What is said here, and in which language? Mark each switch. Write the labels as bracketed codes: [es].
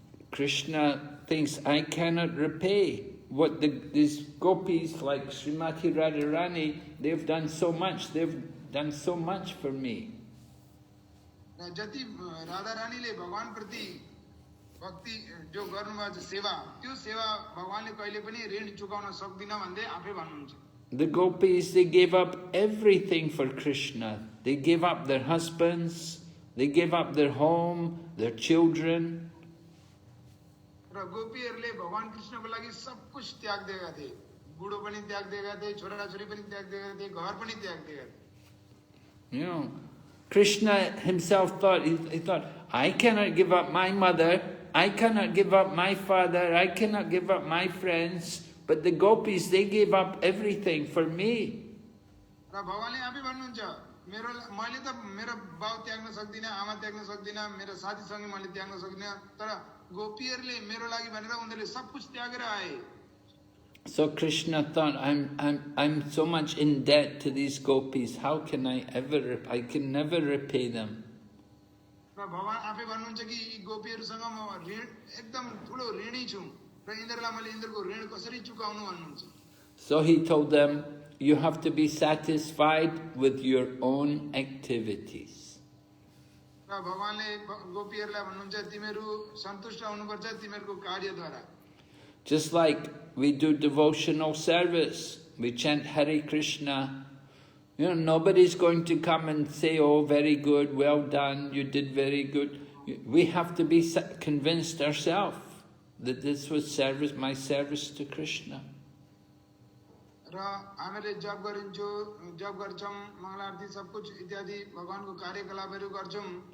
[en] Krishna thinks, I cannot repay what these gopis like Srimati Radharani, they've done so much for me. [ne] जति राधा रानीले भगवान प्रति भक्ति जो गर्नुभएको छ सेवा त्यो सेवा भगवानले कहिले पनि ऋण चुकाउन सक्दिन भन्दै आफै भन्नुहुन्छ [en] The gopis, they gave up everything for Krishna. They gave up their husbands, they gave up their home, their children. [ne] र गोपीहरूले भगवान कृष्णको लागि सब कुछ त्याग दिएका थिए बुढो पनि त्याग दिएका थिए छोराछोरी पनि त्याग दिएका थिए घर पनि त्याग दिएका थिए [en] You know, Krishna himself thought, he thought, I cannot give up my mother, I cannot give up my father, I cannot give up my friends, but the gopis, they gave up everything for me. [ne] र भगवानले आफै भन्नुहुन्छ मैले त मेरो बाउ त्याग्न सक्दिनँ, आमा त्याग्न सक्दिनँ, मेरो साथीसँगै मैले त्याग्न सक्दिनँ, तर गोपीहरूले मेरो लागि भनेर उनीहरूले सब कुछ त्यागेर आए। [en] So Krishna thought, I'm so much in debt to these gopis. How can I can never repay them. [ne] र भगवान आफै भन्नुहुन्छ कि यी गोपीहरूसँग म ऋण एकदम ठुलो ऋणी छु र यिनीहरूलाई मैले यिनीहरूको ऋण कसरी चुकाउनु भन्नुहुन्छ। [en] So he told them, you have to be satisfied with your own activities. [ne] र भगवानले गोपीहरूलाई भन्नुहुन्छ तिमीहरू सन्तुष्ट हुनुपर्छ तिमीहरूको कार्यद्वारा। [en] Just like we do devotional service, we chant Hare Krishna. You know, nobody's going to come and say, oh, very good, well done, you did very good. We have to be convinced ourselves that this was service, my service to Krishna. [ne] र हामीले जप गर्छौं, मङ्गलारती सब कुछ इत्यादि भगवानको कार्यकलापहरू गर्छौं।